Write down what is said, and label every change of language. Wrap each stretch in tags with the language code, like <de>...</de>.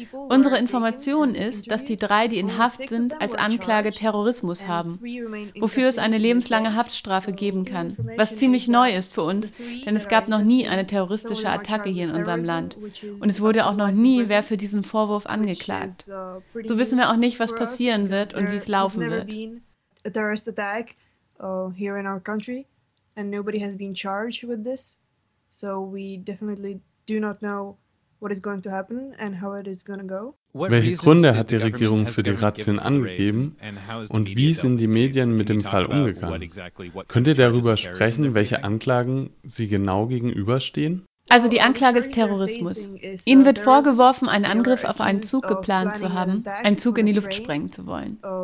<de>Unsere Information ist, dass die 3, die in Haft sind, als Anklage Terrorismus haben, wofür es eine lebenslange Haftstrafe geben kann, was ziemlich neu ist für uns, denn es gab noch nie eine terroristische Attacke hier in unserem Land und es wurde auch noch nie wer für diesen Vorwurf angeklagt. So wissen wir auch nicht, was passieren wird und wie es laufen wird.</de> <en>And nobody has been charged with this, so we definitely do not know what is going to happen and how it is going to go.</en> <de>Welche Gründe hat die Regierung für die Razzien angegeben und wie sind die Medien mit dem Fall umgegangen? Könnt ihr darüber sprechen, welche Anklagen sie genau gegenüberstehen? Also die Anklage ist Terrorismus. Ihnen wird vorgeworfen, einen Angriff auf einen Zug geplant zu haben, einen Zug in die Luft sprengen zu wollen.</de>